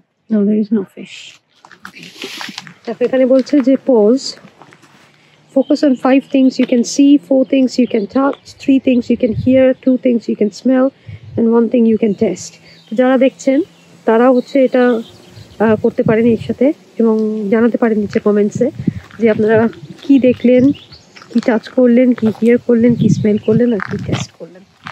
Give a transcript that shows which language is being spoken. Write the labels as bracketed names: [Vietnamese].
[English] No, there is no fish. [Bangla] তারপর এখানে বলছে যে [English] Pause Focus on 5 things you can see, 4 things you can touch, 3 things you can hear, 2 things you can smell, and 1 thing you can taste. [Bangla] যারা দেখছেন তারা হচ্ছে এটা করতে পারেন এর সাথে, এবং জানাতে পারেন নিচে কমেন্টসে যে আপনারা কি দেখলেন, কি টাচ করলেন, কি হিয়ার করলেন, কি স্মেল করলেন, আর কি টেস্ট করলেন।